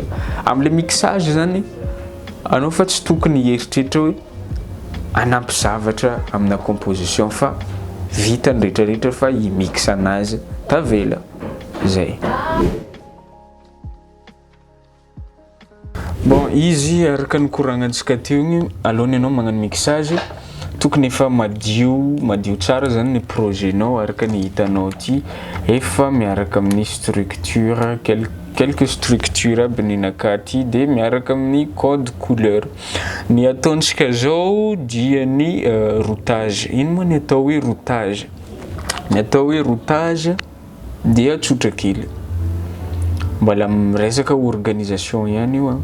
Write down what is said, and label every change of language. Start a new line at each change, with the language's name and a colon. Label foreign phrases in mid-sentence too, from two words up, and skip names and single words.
Malagasy: Amin'le mixage zany anao fa tsy tokony hieritreritra hoe anampy zavatra amina composition, fa vita ny rehetrarehetra fa i-mix anazy tavela zay. Bon, izy araka ny koragnantsika teo igny, alohany anao magnano mixage tokony efa madio tsara zany ny projet-nao araka ny hitanao ty, efa miaraka amin'ny structure,
French: quelques structure
Malagasy: aby ny nakaty, dia miaraka amin'ny
French: code couleur.
Malagasy: Ny ataontsika zao dia ny routage. Ino moa ny atao hoe routage? Ny atao hoe routage dia tsotra kely, mbola miresaka organisation ihany io.